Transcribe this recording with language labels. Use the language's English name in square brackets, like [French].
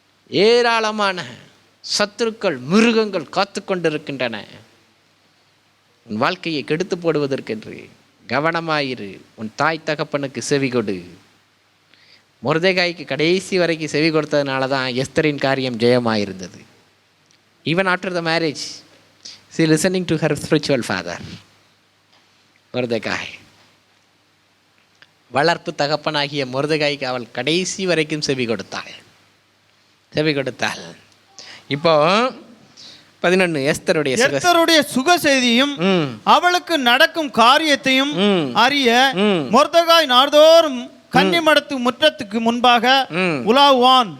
[Tamil] ஏராளமான சத்துருக்கள், மிருகங்கள் காத்து கொண்டிருக்கின்றன உன் வாழ்க்கையை கெடுத்து போடுவதற்கென்று. கவனமாயிரு. உன் தாய் தகப்பனுக்கு செவி கொடு. மொர்தெகாய்க்கு கடைசி வரைக்கும் செவி கொடுத்ததுனால தான் எஸ்தரின் காரியம் ஜெயமாயிருந்தது. [English] Even after the marriage she listening to her spiritual father. [Tamil] மொர்தெகாய், வளர்ப்பு தகப்பனாகிய மொர்தெகாய்க்கு அவள் கடைசி வரைக்கும் செவி கொடுத்தாள், செவி கொடுத்தாள். இப்போ 11 எஸ்தருடைய சுக செய்தியும் அவளுக்கு நடக்கும் காரியத்தையும் அறிய மொர்தெகாய் நாள்தோறும் கன்னிமடத்து முற்றத்துக்கு முன்பாக உலாவுவான்.